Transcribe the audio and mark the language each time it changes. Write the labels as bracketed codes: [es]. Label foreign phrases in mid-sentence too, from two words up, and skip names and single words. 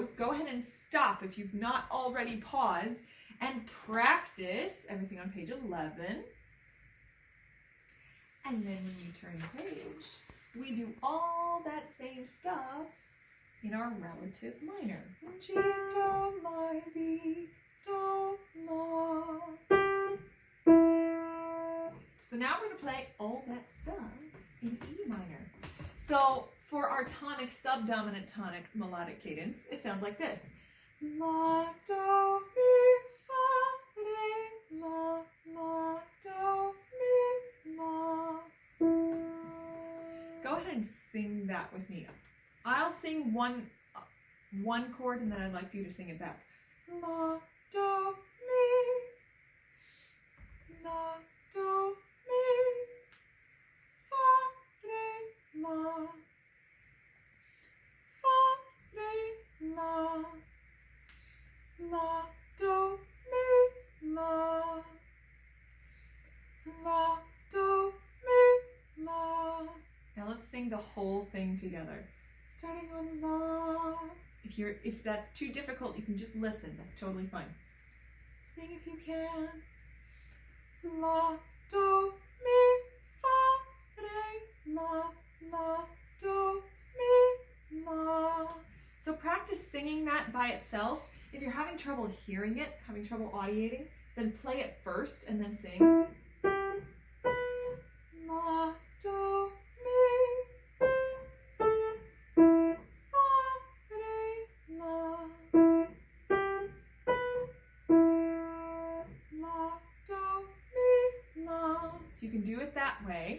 [en] Go ahead and stop if you've not already paused and practice everything on page 11. And then when you turn the page, we do all that same stuff in our relative minor. G, do, la, si, do, la. So now we're going to play all that stuff in E minor. So for our tonic, subdominant tonic melodic cadence, it sounds like this. La, do, mi, fa, re, la, la, do, mi, la. Go ahead and sing that with me. I'll sing one chord and then I'd like for you to sing it back. La, do, mi, la, do, mi, fa, re, la, fa, re, la, la, do, mi, la, la, do, mi, la. Now let's sing the whole thing together. Starting on la. If that's too difficult, you can just listen. That's totally fine. Sing if you can. La, do, mi, fa, re, la, la, do, mi, la. So practice singing that by itself. If you're having trouble hearing it, having trouble audiating, then play it first and then sing. La, do, so you can do it that way.